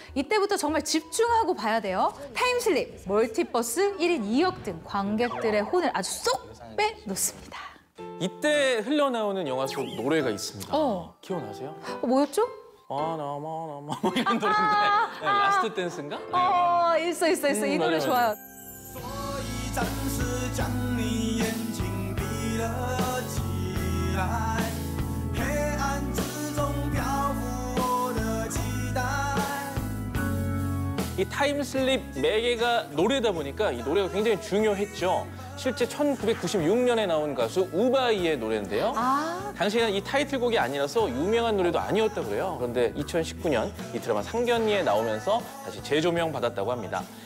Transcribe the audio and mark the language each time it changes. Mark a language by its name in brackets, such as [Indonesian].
[Korean] 이때부터 정말 집중하고 봐야 돼요. 타임슬립, 멀티버스, 1인 2역 등 관객들의 혼을 아주 쏙 빼놓습니다. 이때 흘러나오는 영화 속 노래가 있습니다. 기억나세요? 뭐였죠? 뭐 이런 노래인데 네, 라스트 댄스인가? 네. 있어. 이 노래 맞아. 좋아요. [Chinese] 暂时将你眼睛闭了起来，黑暗之中漂浮我的期待。 [Korean] 이 타임슬립 매개가 노래다 보니까 이 노래가 굉장히 중요했죠. 실제 1996년에 나온 가수 우바이의 노래인데요. 당시에는 이 타이틀곡이 아니라서 유명한 노래도 아니었다고 그래요. 그런데 2019년 이 드라마 상견니에 나오면서 다시 재조명 받았다고 합니다.